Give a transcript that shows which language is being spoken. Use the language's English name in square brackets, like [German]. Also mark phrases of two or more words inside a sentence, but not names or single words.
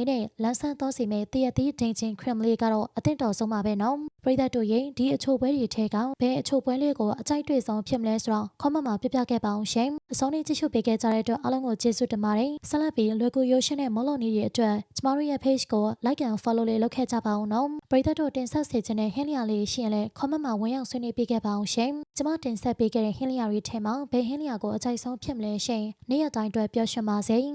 [Burmese] နဲ့လန်းဆန်းသောစီမဲ့တရက်သီးဒင်းချင်း cream လေးကတော့အသင့်တော်ဆုံးပါပဲနော်ပရိသတ်တို့ရဲ့ဒီအချိုပွဲတွေထဲကဘယ်အချိုပွဲလေးကိုအကြိုက်တွေ့ဆုံးဖြစ်မလဲဆိုတော့ comment မှာပြပြခဲ့ပါအောင်ရှင်အဆုံးလေးကြည့်ရှုပေးခဲ့ကြတဲ့အတွက်အားလုံးကိုကျေးဇူးတင်ပါတယ်ဆက်လက်ပြီးလွယ်ကူရိုးရှင်းတဲ့မုံလုံးနည်းတွေအတွက်ကျမတို့ရဲ့ page ကို [English] like and follow [Burmese] လေးလုပ်ခဲ့ကြပါအောင်နော်ပရိသတ်တို့တင်ဆက်စေချင်တဲ့ဟင်းလျာလေးရှိရင်လည်း comment မှာဝင်ရောက်ဆွေးနွေးပေးခဲ့ပါအောင်ရှင်ကျမတင်ဆက်ပေးခဲ့တဲ့ဟင်းလျာတွေထဲမှာဘယ်ဟင်းလျာကိုအကြိုက်ဆုံးဖြစ်မလဲရှင်နေ့ရက်တိုင်းအတွက်ပျော်ရွှင်ပါစေ